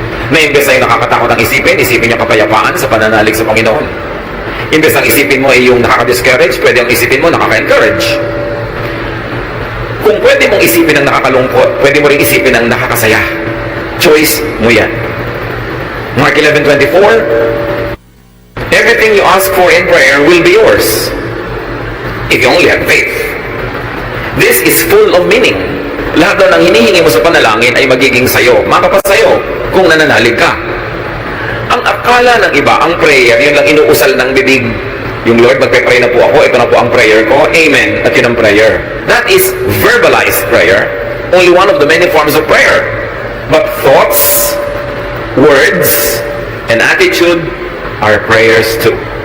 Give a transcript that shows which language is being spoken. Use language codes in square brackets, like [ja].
[tl] Na imbes na yung nakakatakot ang isipin niyo kapayapaan sa pananalig sa Panginoon. Imbes ang isipin mo ay yung nakaka-discourage, pwede ang isipin mo nakaka-encourage. Kung pwede mong isipin ang nakakalungkot, pwede mo rin isipin ang nakakasaya. Choice mo yan. [en] Mark 11:24, everything you ask for in prayer will be yours. If you only have faith. This is full of meaning. [tl] Lahat daw ng hinihingi mo sa panalangin ay magiging sayo. Makapasayo kung nananalig ka. Ang akala ng iba, ang prayer, yun lang inuusal ng bibig. Yung Lord, magpe-pray na po ako, ito na po ang prayer ko, amen, at yun ang prayer. [en] That is verbalized prayer, only one of the many forms of prayer. But thoughts, words, and attitude are prayers too.